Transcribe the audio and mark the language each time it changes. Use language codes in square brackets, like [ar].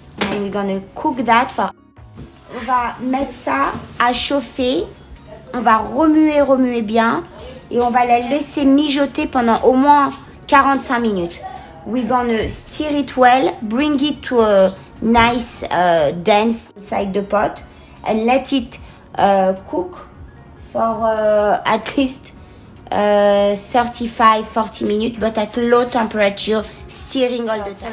[en] And we're gonna cook that for... [fr] On va mettre ça à chauffer. On va remuer bien. Et on va la laisser mijoter pendant au moins 45 minutes. [en] We're gonna stir it well, bring it to a nice dense inside the pot and let it cook for at least 35-40 minutes, but at low temperature, stirring all the time.